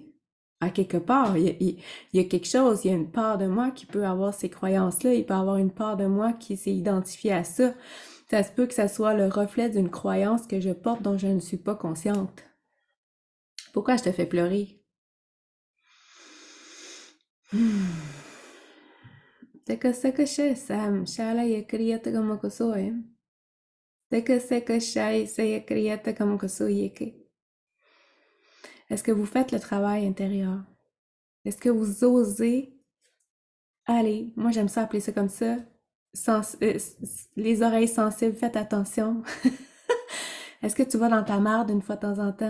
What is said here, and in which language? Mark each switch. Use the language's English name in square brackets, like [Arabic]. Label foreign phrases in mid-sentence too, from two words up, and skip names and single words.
[French] À quelque part, il y a quelque chose, il y a une part de moi qui peut avoir ces croyances-là, il peut y avoir une part de moi qui s'est identifiée à ça. Ça se peut que ça soit le reflet d'une croyance que je porte dont je ne suis pas consciente. Pourquoi je te fais pleurer? Teka seka she sam shala ye kriyata kama kosoe. Teka seka shai se ye kriyata kama kosoyeke. Est-ce que vous faites le travail intérieur? Est-ce que vous osez aller, moi j'aime ça appeler ça comme ça, Les oreilles sensibles, faites attention. Est-ce que tu vas dans ta marde une fois de temps en temps?